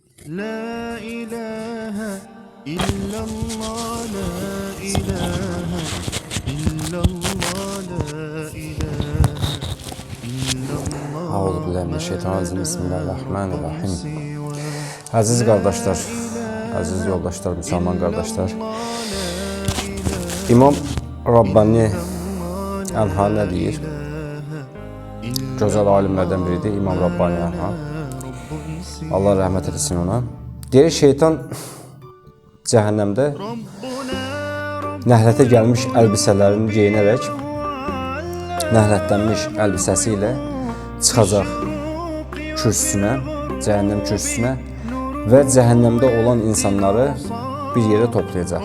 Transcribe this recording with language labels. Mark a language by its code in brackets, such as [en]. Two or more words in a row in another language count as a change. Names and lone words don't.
[ar] لا إله إلا الله لا إله إلا الله لا إله إلا الله أعوذ بالله من الشيطان الرجيم. بسم الله الرحمن الرحيم. [tr] Aziz kardeşler, aziz yoldaşlar, Müslüman kardeşler. [az] İmam Rabbani Anha ne deyir? Gözəl alimlərdən biridir İmam Rabbani Anha. Allah rəhmət etsin ona. Deyir, şeytan cəhənnəmdə nəhlətə gəlmiş əlbisələrini geyinərək, nəhlətlənmiş əlbisəsi ilə çıxacaq kürsüsünə, cəhənnəm kürsüsünə və cəhənnəmdə olan insanları bir yerə toplayacaq.